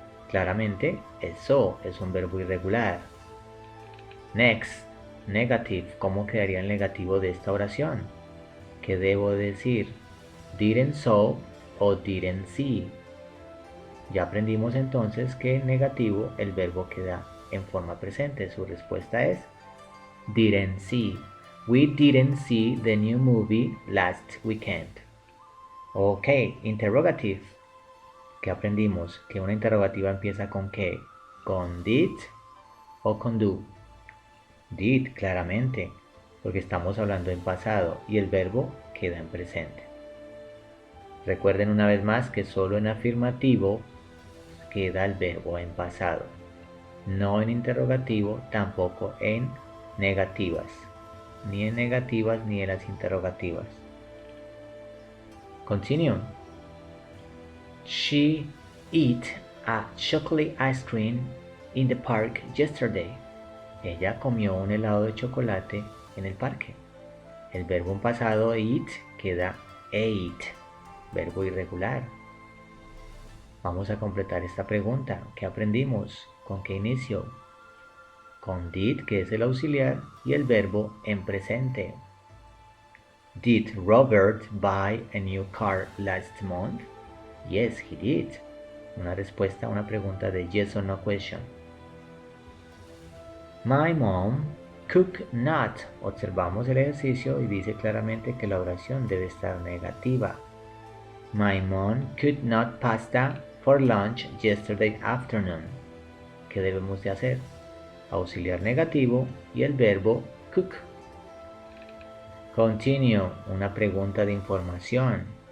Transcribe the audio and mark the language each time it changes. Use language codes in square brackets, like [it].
[es] Claramente, el saw es un verbo irregular. [en] Next, negative. [es] ¿Cómo quedaría el negativo de esta oración? ¿Qué debo decir? Didn't saw o didn't see. Ya aprendimos entonces que en negativo el verbo queda en forma presente. Su respuesta es didn't see. [en] We didn't see the new movie last weekend. [es] Ok, interrogative. ¿Qué aprendimos? Que una interrogativa empieza con ¿qué? ¿Con did o con do? Did, claramente, porque estamos hablando en pasado y el verbo queda en presente. Recuerden una vez más que solo en afirmativo queda el verbo en pasado, no en interrogativo, tampoco en negativas, ni en negativas ni en las interrogativas. [en] Continue. She ate a chocolate ice cream in the park yesterday. [es] Ella comió un helado de chocolate en el parque. El verbo en pasado eat queda ate, verbo irregular. Vamos a completar esta pregunta. ¿Qué aprendimos? ¿Con qué inicio? Con did, que es el auxiliar, y el verbo en presente. [en] Did Robert buy a new car last month? Yes, he did. [es] Una respuesta a una pregunta de [en] yes or no question. My mom cooked not. [es] Observamos el ejercicio y dice claramente que la oración debe estar negativa. [en] My mom cooked not pasta for lunch yesterday afternoon. [es] ¿Qué debemos de hacer? Auxiliar negativo y el verbo cook. Continue, una pregunta de información.